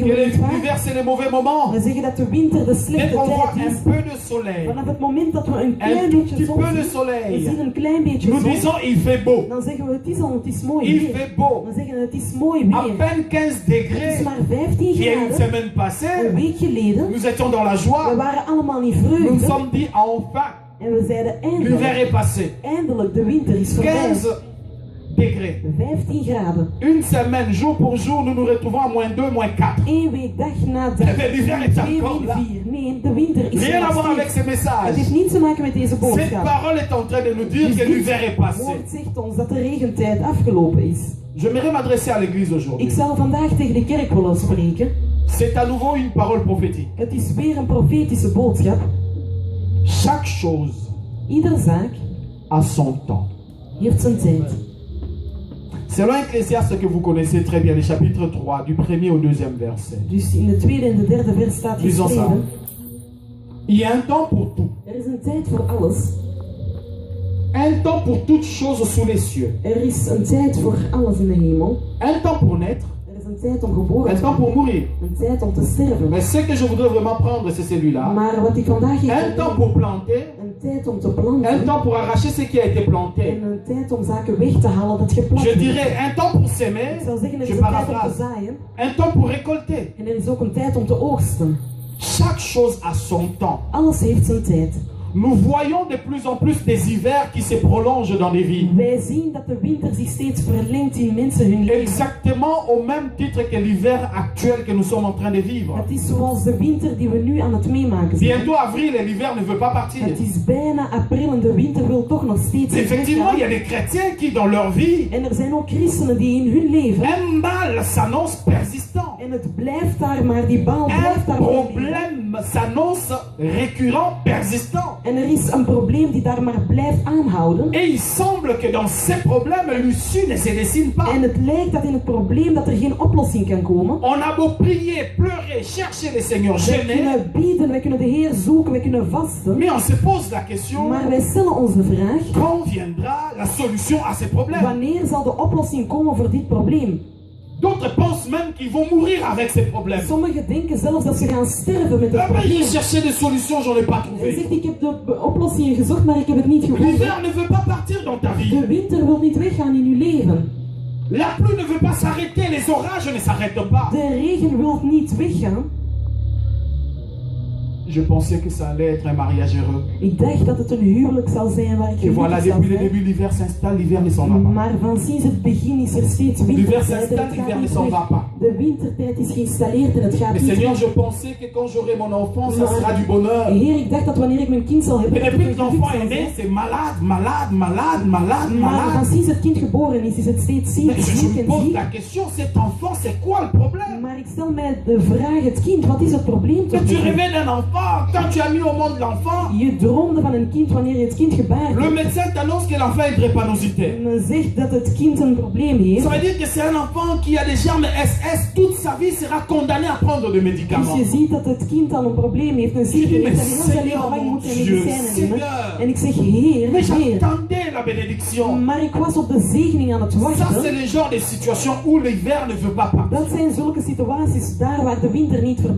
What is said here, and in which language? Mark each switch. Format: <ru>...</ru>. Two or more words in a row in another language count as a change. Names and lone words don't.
<fr>que</fr> <nl>we niet waar.</nl> <fr>l'hiver c'est les mauvais moments.</fr> <nl>We zeggen dat de winter de</nl> <fr>Dès</fr> <nl>slechte</nl> <fr>qu'on voit</fr> <nl>tijd</nl> <fr>un</fr> <nl>is.</nl> <fr>peu de soleil,</fr> <nl>Vanaf het moment dat we een</nl> <fr>un</fr> <nl>klein</nl> <fr>tout</fr> <nl>beetje</nl> <fr>petit</fr> <nl>zon</nl> <fr>peu de</fr> <nl>zien, we</nl> <fr>soleil,</fr> <nl>zien een klein beetje</nl> <fr>nous</fr> <nl>zon,</nl> <fr>disons il fait beau.</fr> <nl>dan zeggen we het is al, het is mooi</nl> <fr>Il</fr> <nl>weer.</nl> <fr>fait beau.</fr> <nl>Dan zeggen we het is mooi</nl> <fr>À</fr> <nl>weer.</nl> <fr>peine 15</fr> <nl>Het is</nl> <fr>degrés.</fr> <nl>maar 15</nl> <fr>Il y a une</fr> <nl>graden.</nl> <fr>semaine</fr> <nl>Een</nl> <fr>passée,</fr> <nl>week geleden,</nl> <fr>nous étions dans la</fr> <nl>we</nl> <fr>joie.</fr> <nl>waren allemaal in</nl> <fr>Nous nous</fr> <nl>vreugde.</nl> <fr>sommes dit enfin,</fr> <nl>En we zeiden</nl> <fr>l'hiver</fr> <nl>eindelijk,</nl> <fr>est passé.</fr> <nl>eindelijk, de winter is voorbij.</nl> <fr>15 degrés.</fr> <nl>15 graden.</nl> <fr>Une semaine, jour pour jour, nous nous retrouvons à moins 2, moins 4.</fr> <nl>Eén week, dag na dag.</nl> <fr>Mais l'hiver est</fr> <nl>2</nl> <fr>encore là.</fr> <nl>4. Nee, de winter is</nl> <fr>Rien à</fr> <nl>er</nl> <fr>voir</fr> <nl>nog</nl> <fr>avec</fr> <nl>steeds.</nl> <fr>ces</fr> <nl>Het</nl> <fr>messages.</fr> <nl>heeft niets te maken met deze</nl> <fr>Cette</fr> <nl>boodschap.</nl> <fr>parole est en train de nous dire que l'hiver est</fr> <nl>Het</nl> <fr>passé.</fr> <nl>woord zegt ons dat de regentijd afgelopen is.</nl> <fr>J'aimerais m'adresser à l'église</fr> <nl>Ik</nl> <fr>aujourd'hui.</fr> <nl>zal vandaag tegen de kerk willen spreken.</nl> <fr>C'est à nouveau une parole prophétique.</fr> <nl>Het is weer een profetische boodschap.</nl> <fr>Chaque chose</fr> <nl>Iedere zaak</nl> <fr>a son temps.</fr> <nl>heeft zijn tijd.</nl> <fr>Selon Ecclésiaste que vous connaissez très bien, le chapitre 3, du premier au deuxième verset.</fr> <nl>Dus in de tweede en de derde vers staat</nl> <fr>Lisons ça.</fr> <nl>geschreven.</nl> <fr>Il y a un temps pour tout.</fr> <nl>Er is een tijd voor alles.</nl> <fr>Un temps pour toutes choses sous les cieux.</fr> <nl>Er is een tijd voor alles in de hemel.</nl> <fr>Un temps pour naître.</fr> <nl>Er is een tijd om geboren</nl> <fr>Un</fr> <nl>te</nl> <fr>temps pour</fr> <nl>worden.</nl> <fr>mourir.</fr> <nl>Een tijd om te sterven.</nl> <fr>Mais ce que je voudrais vraiment prendre, c'est celui-là.</fr> <nl>Maar wat ik vandaag</nl> <fr>Un</fr> <nl>heb,</nl> <fr>temps pour planter.</fr> <nl>een tijd om te</nl> <fr>Un</fr> <nl>planten.</nl> <fr>temps pour arracher ce qui a été planté.</fr> <nl>En een tijd om zaken weg te halen dat geplant</nl> <fr>Je</fr> <nl>is.</nl> <fr>dirais un temps pour s'aimer.</fr> <nl>Ik zou zeggen, er is</nl> <fr>Je</fr> <nl>een tijd om te</nl> <fr>paraphrase.</fr> <nl>zaaien.</nl> <fr>Un temps pour récolter.</fr> <nl>En er is ook een tijd om te oogsten.</nl> <fr>Chaque chose a son temps.</fr> <nl>Alles heeft zijn tijd.</nl> <fr>Nous voyons de plus en plus des hivers qui se prolongent dans des vies.</fr> <nl>Wij zien dat de winter zich steeds verlengt in mensen hun leven.</nl> <fr>Exactement au même titre que l'hiver actuel que nous sommes en train de vivre.</fr> <nl>Het is zoals de winter die we nu aan het meemaken zijn.</nl> <fr>Bientôt avril et l'hiver ne veut pas partir.</fr> <nl>Het is bijna april en de winter wil toch nog steeds niet</nl> <fr>Effectivement, il y a</fr> <nl>weggaan.</nl> <fr>des chrétiens qui, dans leur vie,</fr> <nl>En er zijn ook christenen die in hun leven.</nl> <fr>un mal s'annonce persistant.</fr> <nl>En het blijft daar maar, die bal blijft daar</nl> <fr>Un</fr> <nl>maar.</nl> <fr>problème s'annonce récurrent, persistant.</fr> <nl>En er is een probleem die daar maar blijft aanhouden.</nl> <fr>Et il semble que dans ces problèmes, l'issue ne se dessine pas.</fr> <nl>En het lijkt dat in het probleem dat er geen oplossing kan komen.</nl> <fr>On a beau prier, pleurer, chercher le Seigneur,</fr> <nl>Wij</nl> <fr>jeûner,</fr> <nl>kunnen bieden, wij kunnen de Heer zoeken, wij kunnen vasten.</nl> <fr>mais on se pose la question,</fr> <nl>Maar wij stellen ons de vraag,</nl> <fr>quand viendra la solution à ces problèmes?</fr> <nl>wanneer zal de oplossing komen voor dit probleem?</nl> <fr>D'autres pensent même qu'ils vont mourir avec ces problèmes.</fr> <nl>Sommigen denken zelfs dat ze gaan sterven met het</nl> <fr>Ah ben,</fr> <nl>probleem.</nl> <fr>j'ai cherché des solutions, j'en ai pas</fr> <nl>Hij</nl> <fr>trouvé.</fr> <nl>zegt, ik heb de oplossingen gezocht, maar ik heb het niet gevonden.</nl> <fr>L'hiver ne veut pas partir dans ta vie.</fr> <nl>De winter wil niet weggaan in uw leven.</nl> <fr>La pluie ne veut pas s'arrêter, les orages ne s'arrêtent pas.</fr> <nl>De regen wil niet weggaan.</nl> <fr>Je pensais que ça allait être un mariage heureux.</fr> <nl>Ik dacht dat het een huwelijk zal zijn waar ik</nl> <fr>Et voilà,</fr> <nl>gelukkig zal</nl> <fr>depuis le</fr> <nl>zijn.</nl> <fr>début, l'hiver s'installe, l'hiver ne s'en va pas.</fr> <nl>Maar van sinds het begin is er steeds</nl> <fr>L'hiver</fr> <nl>wintertijd en</nl> <fr>s'installe,</fr> <nl>het</nl> <fr>l'hiver</fr> <nl>gaat</nl> <fr>ne</fr> <nl>niet</nl> <fr>s'en va</fr> <nl>weg.</nl> <fr>pas.</fr> <nl>De wintertijd is geïnstalleerd en het gaat</nl> <fr>Mais</fr> <nl>niet</nl> <fr>Seigneur,</fr> <nl>weg.</nl> <fr>je pensais que quand j'aurai mon enfant, ça sera du bonheur.</fr> <nl>Heer, ik dacht dat wanneer ik mijn kind zal hebben,</nl> <fr>Et</fr> <nl>dat het</nl> <fr>depuis</fr> <nl>een</nl> <fr>que</fr> <nl>geluk</nl> <fr>l'enfant</fr> <nl>zal</nl> <fr>est né,</fr> <nl>zijn.</nl> <fr>c'est malade, malade, malade, malade,</fr> <nl>Maar van</nl> <fr>malade.</fr> <nl>sinds het kind geboren is het steeds ziek,</nl> <fr>Mais je</fr> <nl>ziek</nl> <fr>me</fr> <nl>en</nl> <fr>pose</fr> <nl>ziek.</nl> <fr>la question, cet enfant, c'est quoi le problème?</fr> <nl>Maar ik stel mij de vraag, het kind, wat is het probleem</nl> <fr>Que</fr> <nl>toch?</nl> <fr>tu rêvais d'un enfant, quand tu as mis au monde l'enfant,</fr> <nl>Je droomde van een kind wanneer je het kind gebaard</nl> <fr>le</fr> <nl>hebt.</nl> <fr>médecin t'annonce que l'enfant a une drépanocyté.</fr> <nl>Men zegt dat het kind een probleem</nl> <fr>Ça</fr> <nl>heeft.</nl> <fr>veut dire que c'est un enfant qui a des germes SS, toute sa vie sera condamné à prendre des</fr> <nl>Dus</nl> <fr>médicaments.</fr> <nl>je ziet dat het kind al een probleem heeft, een ziekte</nl> <fr>Je dis,</fr> <nl>heeft,</nl> <fr>mais</fr> <nl>en heel zijn</nl> <fr>Seigneur,</fr> <nl>leven lang</nl> <fr>mon</fr> <nl>moet hij</nl> <fr>Dieu,</fr> <nl>medicijnen nemen.</nl> <fr>Seigneur.</fr> <nl>En ik zeg, Heer,</nl> <fr>Mais</fr> <nl>Heer.</nl> <fr>j'attendais la bénédiction.</fr> <nl>Maar ik was op de zegening aan het</nl> <fr>Ça, c'est</fr> <nl>wachten.</nl> <fr>le genre de situation où l'hiver ne veut pas partir.</fr> <nl>Dat zijn zulke situaties daar waar de winter niet voorbij</nl>